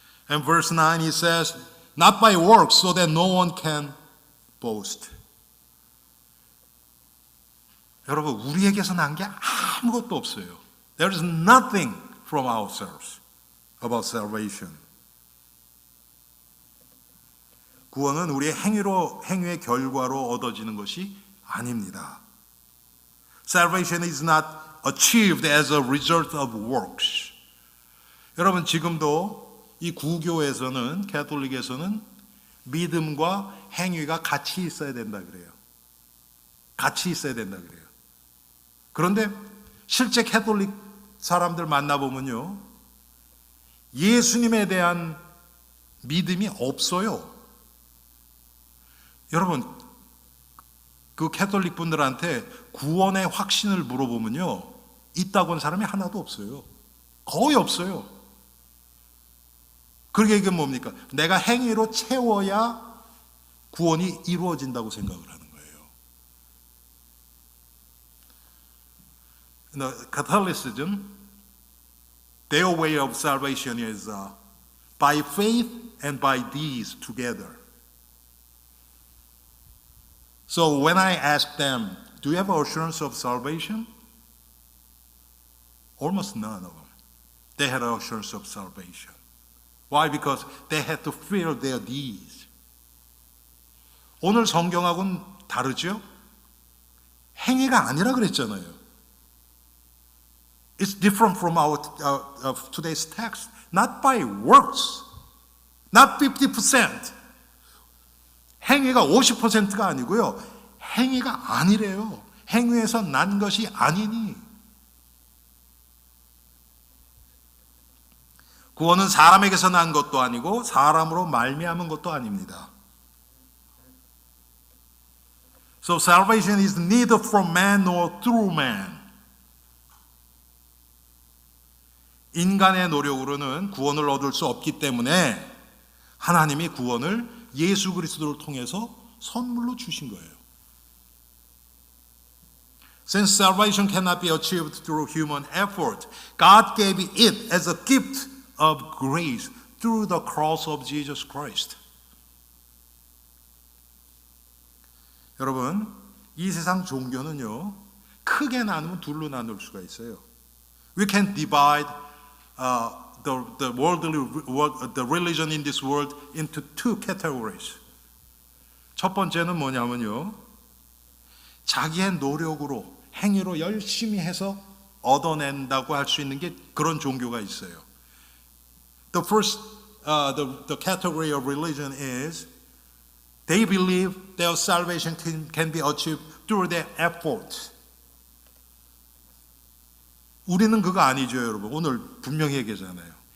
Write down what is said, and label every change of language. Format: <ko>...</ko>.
<en>And verse 9 he says, not by works so that no one can boast.</en> <ko>여러분, 우리에게서 난 게 아무것도 없어요.</ko> <en>There is nothing from ourselves about salvation.</en> <ko>구원은 우리의 행위의 결과로 얻어지는 것이 아닙니다.</ko> <en>Salvation is not achieved as a result of works.</en> <ko>여러분 지금도 이 구교에서는 가톨릭에서는 믿음과 행위가 같이 있어야 된다 그래요. 같이 있어야 된다 그래요. 그런데 실제 가톨릭 사람들 만나보면요. 예수님에 대한 믿음이 없어요. 여러분 그 가톨릭 분들한테 구원의 확신을 물어보면요. 있다고 하는 사람이 하나도 없어요. 거의 없어요. 그러게 이게 뭡니까? 내가 행위로 채워야 구원이 이루어진다고 생각을 하는 거예요.</ko> <en>Catholicism, their way of salvation is by faith and by deeds together. So when I ask them, do you have assurance of salvation? Almost none of them. They had assurance of salvation. Why? Because they had to feel their deeds.</en> <ko>오늘 성경하고는 다르죠? 행위가 아니라 그랬잖아요.</ko> <en>It's different from our today's text. Not by works. Not 50%.</en> <ko>행위가 50%가 아니고요. 행위가 아니래요. 행위에서 난 것이 아니니. 구원은 사람에게서 난 것도 아니고 사람으로 말미암은 것도 아닙니다.</ko> <en>So salvation is neither from man nor through man.</en> <ko>인간의 노력으로는 구원을 얻을 수 없기 때문에 하나님이 구원을 예수 그리스도를 통해서 선물로 주신 거예요.</ko> <en>Since salvation cannot be achieved through human effort, God gave it as a gift of grace through the cross of Jesus Christ.</en> <ko>여러분, 이 세상 종교는요, 크게 나누면 둘로 나눌 수가 있어요.</ko> <en>We can divide the religion in this world into two categories.</en> <ko>첫 번째는 뭐냐면요, 자기의 노력으로 행위로 열심히 해서 얻어낸다고 할 수 있는 게 그런 종교가 있어요.</ko> <en>The first, the category of religion is they believe their salvation can be achieved through their effort.</en> <ko>우리는 그거 아니죠, 여러분. 오늘 분명히 얘기하잖아요.</ko>